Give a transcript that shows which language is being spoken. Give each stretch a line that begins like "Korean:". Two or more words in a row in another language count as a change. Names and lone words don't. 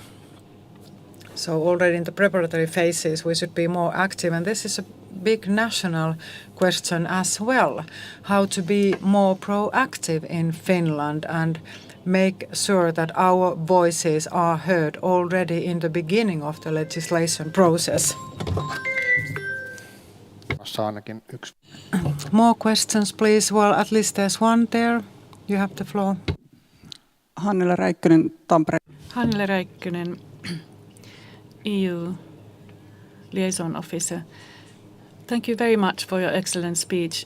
English: So already in the preparatory phases, we should be more active. And this is a big national question as well, how to be more proactive in Finland and make sure that our voices are heard already in the beginning of the legislation process.
Finnish: Ainakin yksi.
English: More questions, please. Well, at least there's one there. You have the floor. Hannele Räikkönen, Tampere. Hannele Räikkönen, EU Liaison Officer. Thank you very much for your excellent speech.